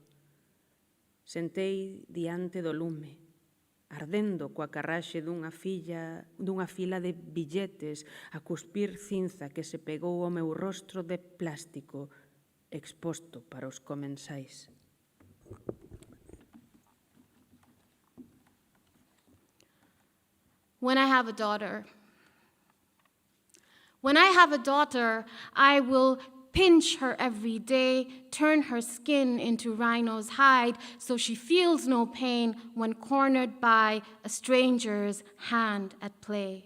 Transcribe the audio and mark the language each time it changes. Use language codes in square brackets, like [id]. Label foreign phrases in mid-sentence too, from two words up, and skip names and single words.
[gl] Sentei diante do lume, ardendo coa carraxe dunha fila de billetes a cuspir cinza que se pegou ao meu rostro de plástico exposto para os comensais. [en] When I have a daughter, I will pinch her every day, turn her skin into rhino's hide so she feels no pain when cornered by a stranger's hand at play.